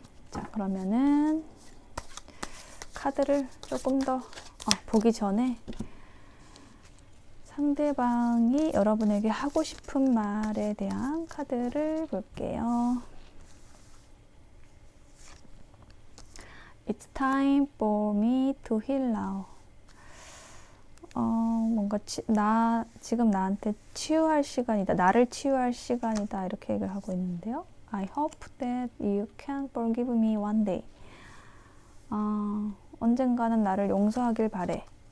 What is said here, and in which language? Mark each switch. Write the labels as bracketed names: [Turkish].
[Korean] 자, 그러면은 카드를 조금 더 보기 전에 상대방이 여러분에게 하고 싶은 말에 대한 카드를 볼게요. [English] It's time for me to heal now. [Korean] 뭔가 지금 나한테 치유할 시간이다. 나를 치유할 시간이다. 이렇게 얘기를 하고 있는데요. [English] I hope that you can forgive me one day. [Korean] 언젠가는 나를 용서하길 바래.